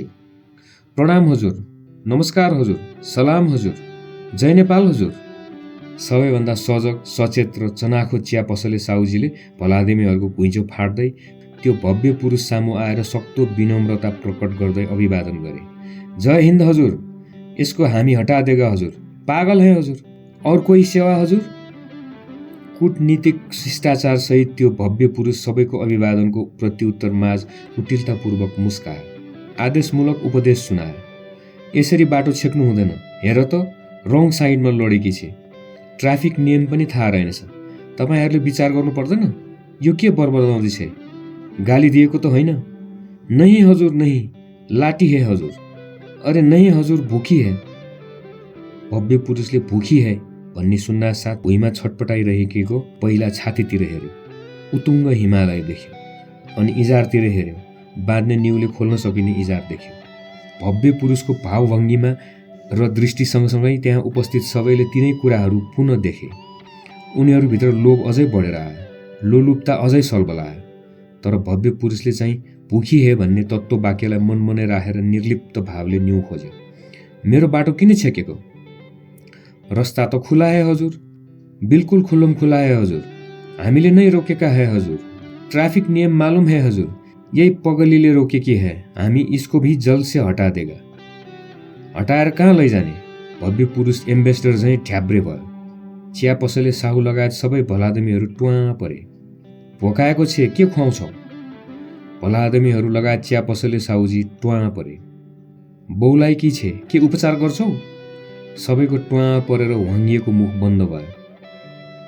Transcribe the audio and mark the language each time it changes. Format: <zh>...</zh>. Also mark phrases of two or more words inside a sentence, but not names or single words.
<ne>प्रणाम हजुर, नमस्कार हजुर, सलाम हजुर, जय नेपाल हजुर। सबैभन्दा सजग, सचेत र चनाखो चिया पसले साउजीले भलादमीहरूको घुइँचो फाट्दै त्यो भव्य पुरुष सामु आएर सक्तो विनम्रता प्रकट गर्दै अभिवादन गरे।</ne> <hi>जय हिन्द हजुर,</hi> <ne>यसको हामी</ne> <hi>हटा देगा हजुर, पागल है हजुर, और कोही सेवा हजुर।</hi> <ne>कूटनीतिक शिष्टाचार सहित त्यो भव्य पुरुष सबैको अभिवादनको प्रत्युत्तर माझ कुटिलतापूर्वक मुस्कायो। आदेशमूलक उपदेश सुनायो। यसरी बाटो छेक्नु हुँदैन, हेर त रङ साइडमा लडेकी छे, ट्राफिक नियम पनि थाहा रहेनछ, तपाईहरूले विचार गर्नु पर्दैन? यो के बरबराउँदै छे? गाली दिएको त होइन?</ne> <hi>नहीं हजुर नहीं, लाठी है हजुर। अरे नहीं हजुर, भूखी है।</hi> <ne>भव्य पुरुषले</ne> <hi>भूखी है</hi> <ne>भन्ने सुन्नासाथ भुइँमा छटपटाइरहेको पहिला छातीतिर हेऱ्यो, उतुङ्ग हिमालय देख्यो, अनि इजारतिर हेऱ्यो, बाँध्ने न्युले खोल्न सकिने इजार देख्यो। भव्य पुरुषको भावभङ्गीमा र दृष्टि सँगसँगै त्यहाँ उपस्थित सबैले तिनै कुराहरू पुनः देखे। उनीहरूभित्र लोभ अझै बढेर आयो, लोलुपता अझै सलबलायो। तर भव्य पुरुषले चाहिँ</ne> <hi>भुखी हे</hi> <ne>भन्ने तत्त्व वाक्यलाई मनमनै राखेर निर्लिप्त भावले न्यु खोज्यो। मेरो बाटो किन छेकेको?</ne> <hi>रस्ता त खुला है हजुर, बिल्कुल खुल्लम खुला है हजुर,</hi> <ne>हामीले नै रोकेका</ne> <hi>है हजुर, ट्राफिक नियम मालूम है हजुर,</hi> <ne>यही पगलीले रोकेकी</ne> <hi>है, हामी इसको भी जल्द से हटा देगा।</hi> <ne>हटाएर कहाँ लैजाने? भव्य पुरुष एम्बेसडर झैँ ठ्याब्रे भयो। चिया पसले साहु लगायत सबै भलादमीहरू ट्वाँ परे। भोकाएको छे, के खुवाउँछौ? भलादमीहरू लगायत चिया पसले साहुजी ट्वाँ परे। बौलाई की छे, के उपचार गर्छौ? सबैको ट्वाँ परेर वाङ्गिएको मुख बन्द भयो।</ne>